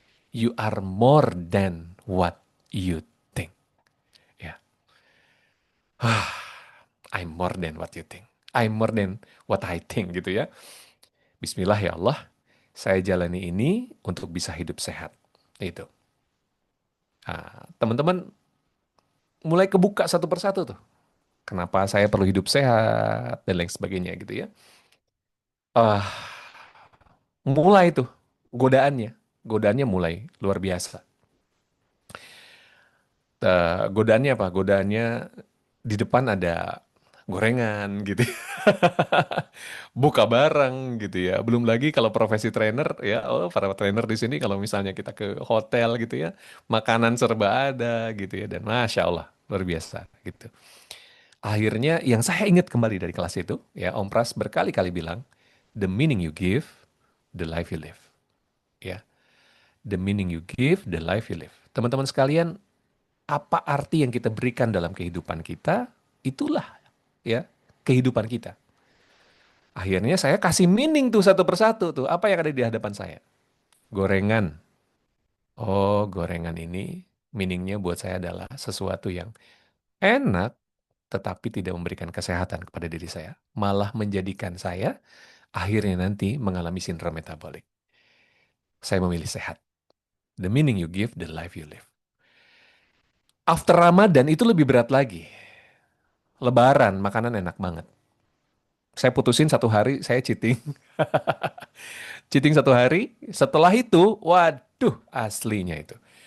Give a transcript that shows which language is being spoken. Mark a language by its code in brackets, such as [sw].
[en] You are more than what you think. Ya, I'm more than what you think. I'm more than what I think, [id] gitu ya. Bismillah ya Allah, saya jalani ini untuk bisa hidup sehat. Itu. Nah, teman-teman mulai kebuka satu persatu tuh. Kenapa saya perlu hidup sehat dan lain sebagainya gitu ya. Ah, mulai tuh godaannya. Godaannya mulai luar biasa. Godaannya apa? Godaannya di depan ada gorengan gitu. Buka bareng gitu ya. Belum lagi kalau profesi trainer ya, oh para trainer di sini kalau misalnya kita ke hotel gitu ya, makanan serba ada gitu ya dan masya Allah luar biasa gitu. Akhirnya yang saya ingat kembali dari kelas itu ya Om Pras berkali-kali bilang, [en] the meaning you give, the life you live. Ya, the meaning you give, the life you live. [id] Teman-teman sekalian, apa arti yang kita berikan dalam kehidupan kita, itulah ya kehidupan kita. Akhirnya saya kasih meaning tuh satu persatu tuh. Apa yang ada di hadapan saya? Gorengan. Oh, gorengan ini meaningnya buat saya adalah sesuatu yang enak, tetapi tidak memberikan kesehatan kepada diri saya. Malah menjadikan saya akhirnya nanti mengalami sindrom metabolik. Saya memilih sehat. [en] The meaning you give, the life you live. After Ramadan [id] itu lebih berat lagi. Lebaran, makanan enak banget. Saya putusin satu hari, saya cheating. Cheating satu hari, setelah itu, waduh, aslinya itu.